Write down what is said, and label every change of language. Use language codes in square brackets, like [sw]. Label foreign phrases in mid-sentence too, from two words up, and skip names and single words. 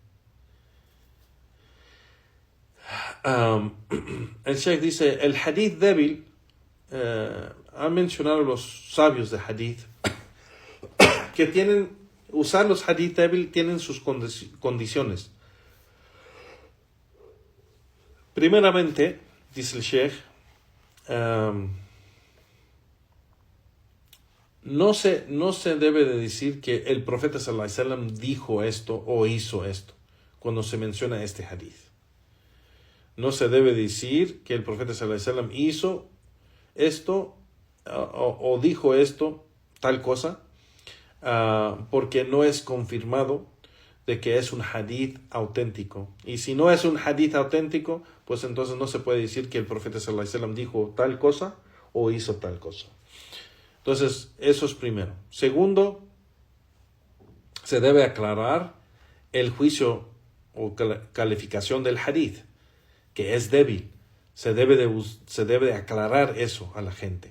[es] El Sheikh dice, el hadith débil, han mencionado los sabios de hadith, que usar los hadith débil tienen sus condiciones. Primeramente, dice el Sheikh, no se debe de decir que el profeta [ar] صلى الله عليه وسلم [es] dijo esto o hizo esto cuando se menciona este hadith. No se debe decir que el profeta [ar] صلى الله عليه وسلم [es] hizo esto o dijo esto, tal cosa, porque no es confirmado de que es un hadith auténtico. Y si no es un hadith auténtico, pues entonces no se puede decir que el profeta [ar] صلى الله عليه وسلم [es] dijo tal cosa o hizo tal cosa. Entonces, eso es primero. Segundo, se debe aclarar el juicio o calificación del hadith, que es débil. Se debe de aclarar eso a la gente.